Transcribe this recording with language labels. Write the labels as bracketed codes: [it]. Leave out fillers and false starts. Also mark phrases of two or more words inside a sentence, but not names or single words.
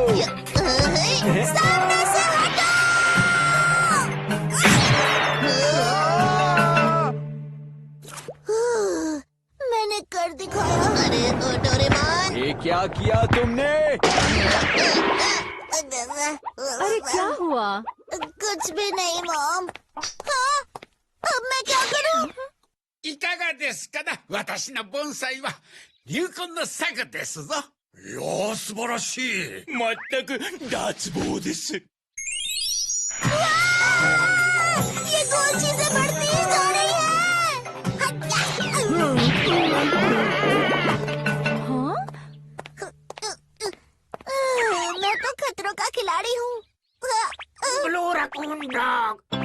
[hi] सामने से हटो। मैंने कर दिखाया। अरे ओ डोरेमोन। ये क्या किया तुमने? अरे क्या हुआ? कुछ भी नहीं मॉम। हाँ? अब मैं क्या करूँ? [ja] いかがですかな、私の盆栽は流行の作ですぞ。いやー、素晴らしい。まったく脱帽です。 [hi] ये गोल चीजें बढ़ती ही जा रही है। मैं तो खतरों का खिलाड़ी हूँ। [en] blue raccoon dog.